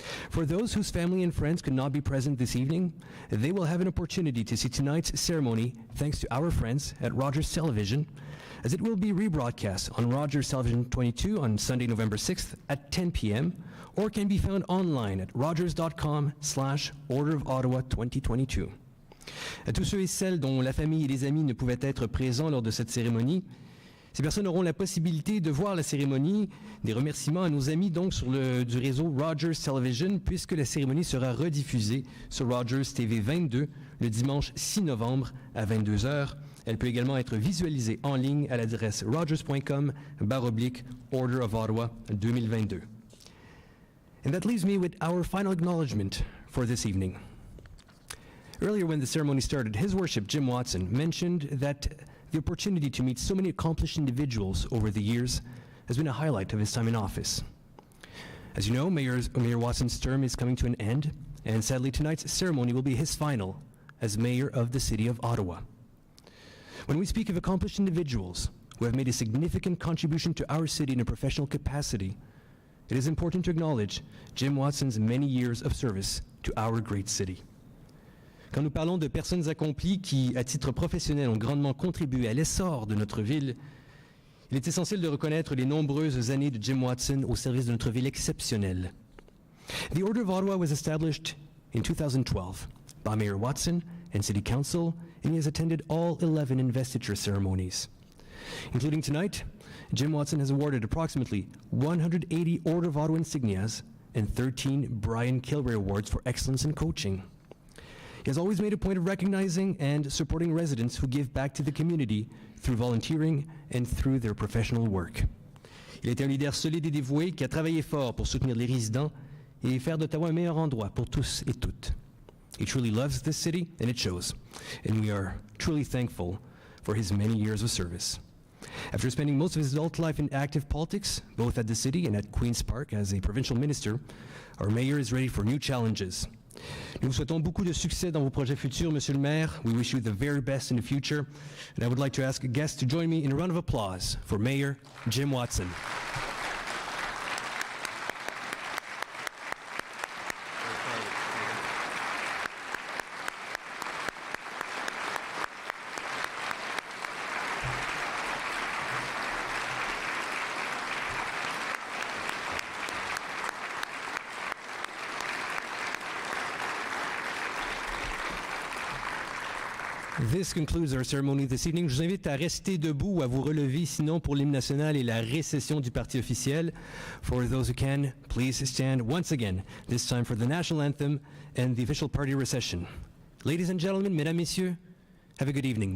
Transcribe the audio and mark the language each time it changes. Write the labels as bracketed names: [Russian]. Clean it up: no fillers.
[English] For those whose family and friends could not be present this evening, they will have an opportunity to see tonight's ceremony thanks to our friends at Rogers Television, as it will be rebroadcast on Rogers Television 22 on Sunday, November 6th at 10 p.m., or can be found online at rogers.com/Order of Ottawa 2022. [French] À tous ceux et celles dont la famille et les amis ne pouvaient être présents lors de cette cérémonie, ces personnes auront la possibilité de voir la cérémonie. Des remerciements à nos amis donc du réseau Rogers Television, puisque la cérémonie sera rediffusée sur Rogers TV 22 le dimanche 6 novembre à 22h. Elle peut également être visualisée en ligne à l'adresse rogers.com/Order of Ottawa 2022. [English] And that leaves me with our final acknowledgement for this evening. Earlier when the ceremony started, His Worship Jim Watson mentioned that the opportunity to meet so many accomplished individuals over the years has been a highlight of his time in office. As you know, Mayor Watson's term is coming to an end, and sadly tonight's ceremony will be his final as Mayor of the City of Ottawa. When we speak of accomplished individuals who have made a significant contribution to our city in a professional capacity, it is important to acknowledge Jim Watson's many years of service to our great city. [French] Quand nous parlons de personnes accomplies qui, à titre professionnel, ont grandement contribué à l'essor de notre ville, il est essentiel de reconnaître les nombreuses années de Jim Watson au service de notre ville exceptionnelle. [English] The Order of Ottawa was established in 2012 by Mayor Watson and City Council, and he has attended all 11 investiture ceremonies. Including tonight, Jim Watson has awarded approximately 180 Order of Ottawa insignias and 13 Brian Kilrea Awards for excellence in coaching. He has always made a point of recognizing and supporting residents who give back to the community through volunteering and through their professional work. [French] Il est un leader solide et dévoué qui a travaillé fort pour soutenir les résidents et faire d'Ottawa un meilleur endroit pour tous et toutes. [English] He truly loves this city, and it shows, and we are truly thankful for his many years of service. After spending most of his adult life in active politics, both at the city and at Queen's Park as a provincial minister, our mayor is ready for new challenges. [French] Nous vous souhaitons beaucoup de succès dans vos projets futurs, Monsieur le Maire. [English] We wish you the very best in the future. And I would like to ask guests to join me in a round of applause for Mayor Jim Watson. This concludes our ceremony this evening. [French] Je vous invite à rester debout ou à vous relever, sinon pour l'hymne national et la récession du parti officiel. [English] For those who can, please stand once again, this time for the national anthem and the official party recession. Ladies and gentlemen, [French] mesdames, messieurs, [English] have a good evening.